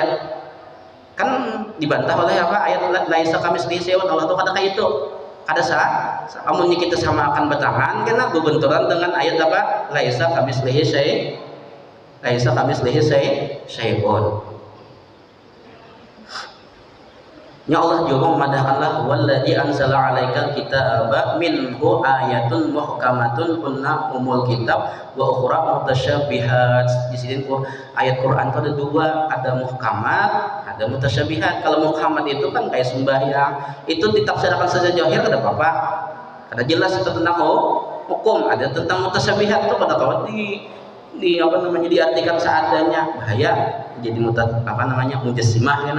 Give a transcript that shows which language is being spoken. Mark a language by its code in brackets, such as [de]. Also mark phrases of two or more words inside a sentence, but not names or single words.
[bjn] Kan dibantah oleh ayat [ar] ليس كمثله شيء, [bjn] Allah tuh kada kayak itu. Kada sah. Amun kita samakan batangan karena gubenturan dengan ayat [ar] ليس كمثله شيء. [bjn] Ya Allah juga memadahkanlah [ar] والذي أنزل عليك الكتاب منه آيات محكمات هن أم الكتاب وأخر متشابهات. [bjn] Di sini ayat Quran itu ada dua, ada muhkamat, ada mutasyabihat. Kalau muhkamat itu kan kayak sembahyang, itu ditafsirkan saja zahir kada apa-apa. Kada jelas itu tentang hukum, ada tentang mutasyabihat itu pada kawan di diartikan seadanya, bahaya jadi mujassimah kana.